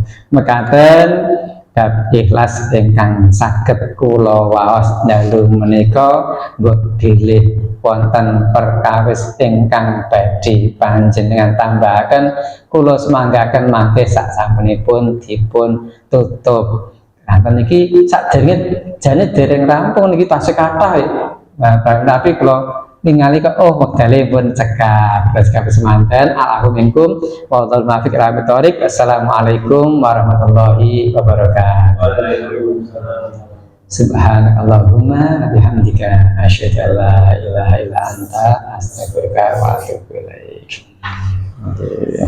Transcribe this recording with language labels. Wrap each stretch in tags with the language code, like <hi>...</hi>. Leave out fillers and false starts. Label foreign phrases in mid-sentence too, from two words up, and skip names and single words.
<jv>Mekaten bab ikhlas ingkang saged kula waos dalu menika mbok bilih wonten perkawis ingkang badhe panjenengan tambahaken, kula semanggaken mangke sak sampunipun dipun tutup. Kanten iki sadèrèngé jane dereng rampung niki tasih kathah ya. Tapi kula ningali kok wektale pun cekap. Kabeh semanten</jv> <ar>عليكم منكم والله الموفق إلى أقوم الطريق. السلام عليكم ورحمة الله وبركاته. Waalaikumsalam. سبحانك اللهم وبحمدك أشهد أن لا إله إلا أنت أستغفرك وأتوب إليك.</ar>